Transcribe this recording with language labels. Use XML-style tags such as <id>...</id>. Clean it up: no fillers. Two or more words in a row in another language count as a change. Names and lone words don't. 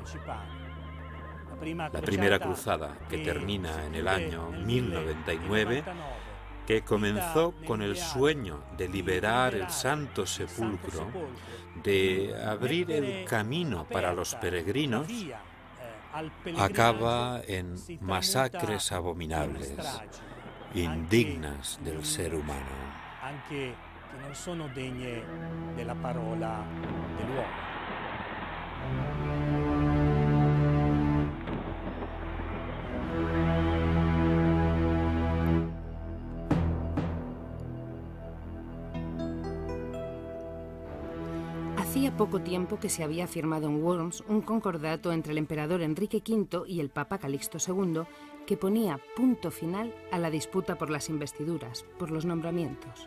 <es>La primera cruzada, que termina en el año 1099, que comenzó con el sueño de liberar el Santo Sepulcro, de abrir el camino para los peregrinos, acaba en masacres abominables, indignas del ser humano.</es> <it>che non sono degne della parola dell'uomo.</it> <es>Hacía poco tiempo que se había firmado en Worms un concordato entre el emperador Enrique V y el Papa Calixto II que ponía punto final a la disputa por las investiduras, por los nombramientos.</es>